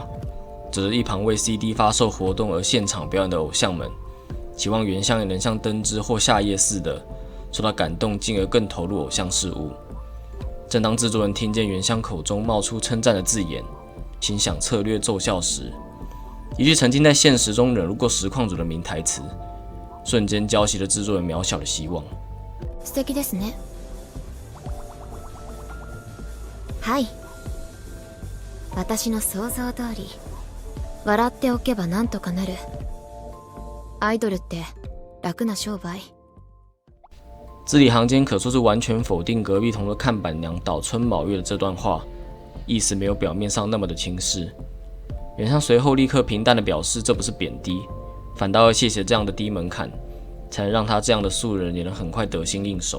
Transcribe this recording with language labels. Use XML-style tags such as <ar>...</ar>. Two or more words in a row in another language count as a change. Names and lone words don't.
<zh>指着一旁为 CD 发售活动而现场表演的偶像们，期望原乡也能像登枝或夏夜似的受到感动，进而更投入偶像事物。正当制作人听见原乡口中冒出称赞的字眼，心想策略奏效时，一句曾经在现实中惹怒过实况组的名台词，瞬间浇熄了制作人渺小的希望。</zh> <ja>素敵ですね。はい。私の想像通り、笑っておけばなんとかなる。アイドルって楽な商売。</ja> <zh>字里行间可说是完全否定隔壁棚的看板娘岛村卯月的这段话，意思没有表面上那么的轻视。原乡随后立刻平淡的表示，这不是贬低，反倒要谢谢这样的低门槛，才能让他这样的素人也能很快得心应手。</zh>